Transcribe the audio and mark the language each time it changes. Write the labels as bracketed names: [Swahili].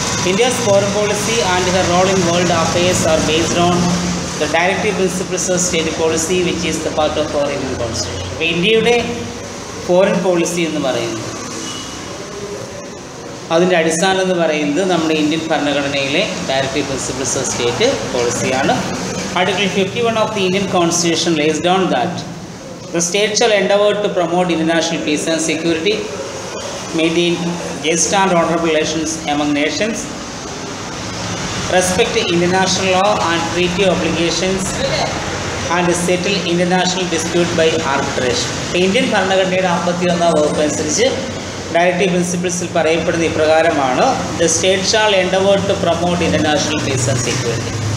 [English] India's foreign policy and her role in world affairs are based on the directive principles of state policy, which is the part of our Indian constitution. India's foreign policy in the Marine. [Malayalam] അതിൻ്റെ അടിസ്ഥാനം എന്ന് പറയുന്നത് നമ്മുടെ Indian ഭരണഘടനയിലെ directive principles of state പോളിസിയാണ്. [English] Article 51 of the Indian constitution lays down that the state shall endeavor to promote international peace and security, maintain just and honorable relations among nations, respect international law and treaty obligations, and settle international dispute by arbitration. [Malayalam] Indian ഭരണഘടനയുടെ 51 വകുപ്പ് അനുസരിച്ച് directive പ്രിൻസിപ്പിൾസിൽ പറയപ്പെടുന്ന ഇപ്രകാരമാണ്: [English] The state shall endeavour to promote international peace and security.